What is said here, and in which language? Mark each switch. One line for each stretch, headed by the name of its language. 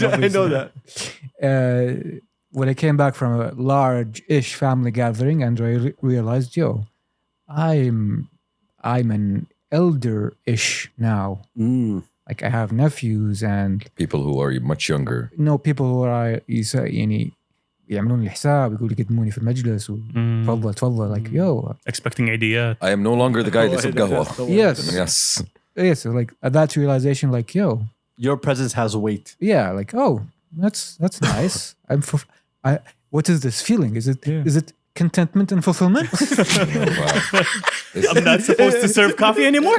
English: I know that. When I came back from a large-ish family gathering, and I realized, I'm an elder-ish now. Like I have nephews and People who are much younger. people who are
Arabic: يعني يعملون لي حساب يقولوا يقدموني في المجلس وتفضل تفضل
English: like Expecting ideas. I am no longer the guy that's
Arabic: قهوة.
English: yes Yes. so like at that realization like Your presence has weight. like that's nice. What is this feeling? Is it contentment and fulfillment? I'm not supposed to serve coffee anymore.